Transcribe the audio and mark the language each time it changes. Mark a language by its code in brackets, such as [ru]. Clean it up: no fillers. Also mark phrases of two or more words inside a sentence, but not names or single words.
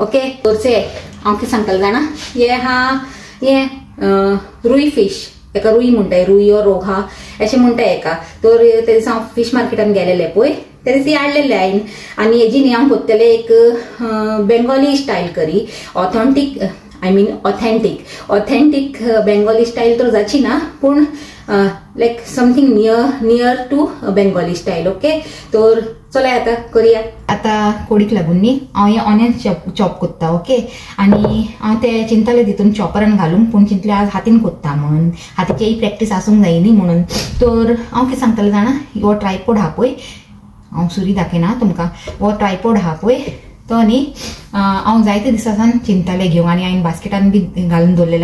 [kok] ओके तर से हांव कितें सांगतलें जाणा, हे रुई फिश, एका रुई म्हणटाय, रुई ओ रोहा अशें म्हणटाय एका. तर ते दिसा हांव फिश मार्केटान गेलेले पळय, ते दिसा ती हाडलेले हांवें आनी हेजी न्ही हांव करतलें एक [en] Bengali style [kok] करी. [en] authentic authentic Bengali style [kok] तर जाची ना, पूण [en] like something near to Bengali style. [kok] ओके तर चला आता करूया. आता कोडीक लागून न्ही हांव हे [en] onions chop [kok] करता. ओके आनी हांव ते चिंतले तितून चॉपरान घालूंक, पूण चिंतले आज हातीन करता म्हणून, हातीची प्रॅक्टीस आसूंक जाय न्ही म्हणून. तर हांव कितें सांगतलें जाणा, हो ट्रायपॉड आहा पळय, हांव सुरी दाखयना तुमकां, हो ट्रायपॉड आहा पळय तो न्ही हांव जायते दिसासान चिंतले घेवंक आनी हांवें बास्केटान बी घालून दवरलेले.